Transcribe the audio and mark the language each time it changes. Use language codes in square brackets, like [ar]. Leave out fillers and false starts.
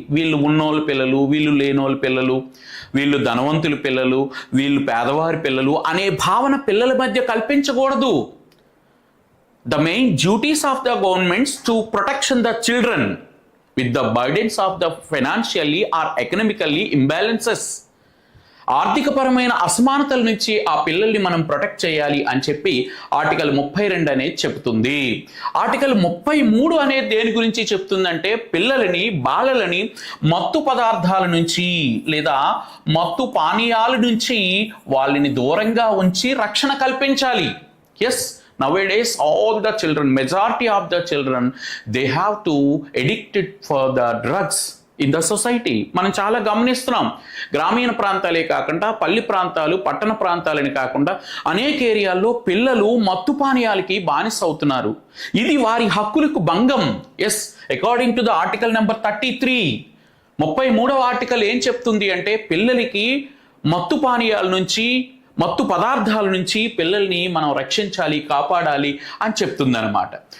[te] వీళ్ళు ఉన్నోళ్ళ పిల్లలు, వీళ్ళు లేనోళ్ళ పిల్లలు, వీళ్ళు ధనవంతుల పిల్లలు, వీళ్ళు పేదవారి పిల్లలు అనే భావన పిల్లల మధ్య కల్పించకూడదు. [en] The main duties of the governments to protection the children with the burdens of the financially or economically imbalances. [te] ఆర్థిక పరమైన అసమానతల నుంచి ఆ పిల్లల్ని మనం ప్రొటెక్ట్ చేయాలి అని చెప్పి ఆర్టికల్ 32 అనేది చెప్తుంది. ఆర్టికల్ 33 అనేది దేని గురించి చెప్తుందంటే బాలలని మత్తు పదార్థాల నుంచి లేదా మత్తు పానీయాల నుంచి వాళ్ళని దూరంగా ఉంచి రక్షణ కల్పించాలి. [en] Yes, nowadays all the children, majority of the children, they have to addicted for the drugs in the society. [te] మనం చాలా గమనిస్తున్నాం. గ్రామీణ ప్రాంతాలే కాకుండా పల్లి ప్రాంతాలు, పట్టణ ప్రాంతాలని కాకుండా అనేక ఏరియాల్లో పిల్లలు మత్తు పానీయాలకి బానిస అవుతున్నారు. ఇది వారి హక్కులకు భంగం. Yes, [en] according to the article number 33, [te] 33వ article ఏం చెప్తుంది అంటే పిల్లలకి మత్తు పానీయాల నుంచి, మత్తు పదార్థాల నుంచి పిల్లల్ని మనం రక్షించాలి, కాపాడాలి అని చెప్తుందన్నమాట.